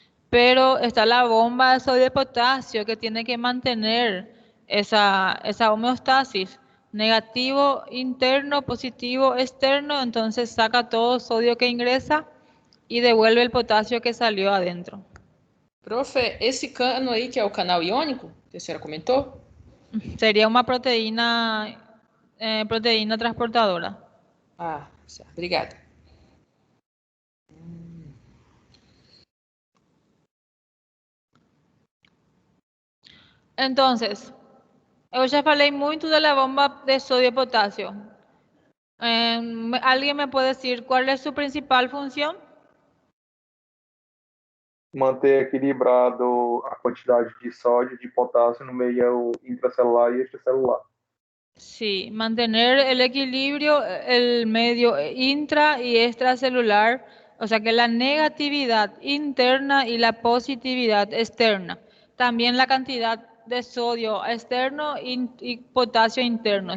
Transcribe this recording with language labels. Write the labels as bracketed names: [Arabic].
[Spanish] Pero está la bomba de sodio y potasio que tiene que mantener esa homeostasis, negativo interno, positivo externo, entonces saca todo sodio que ingresa y devuelve el potasio que salió adentro. [Portuguese] Profe, esse cano aí, que é o canal iônico, que a senhora comentou, [Spanish] Sería una proteína transportadora. [Portuguese] ah, certo, obrigada. [Spanish] Entonces, [Portuguese] eu já falei muito da [Spanish] bomba de sodio y potasio. ¿Alguien me puede decir cuál es su principal función? [Portuguese] Manter equilibrado a quantidade de sódio e de potássio no meio intracelular e extracelular. [Spanish] Sí, mantener el equilibrio, el medio intra y extracelular, o sea que la negatividad interna y la positividad externa. También la cantidad de sodio externo y potasio interno.